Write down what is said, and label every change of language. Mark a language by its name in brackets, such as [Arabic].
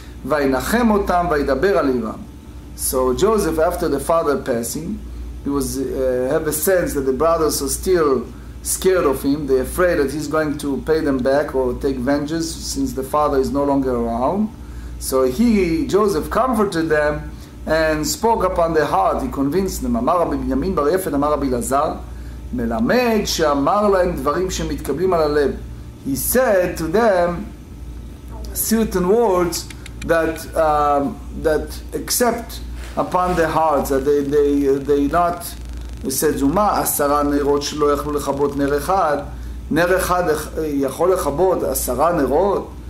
[Hebrew] Vaynachem otam vaydaber alivam. [English] So Joseph, after the father passing, he was have a sense that the brothers are still scared of him. They're afraid that he's going to pay them back or take vengeance since the father is no longer around. So Joseph comforted them and spoke upon their heart. He convinced them. [Hebrew] אמר רבי בנימין בר יפת, אמר רבי אלעזר, מלמד שאמר להם דברים שמתקבלים על הלב. [English] He said to them certain words that accept upon their hearts, that they not, he said, [Hebrew] זומה 10 נרות שלא יכלו לכבות נר אחד, נר אחד יכול לכבות 10 נרות.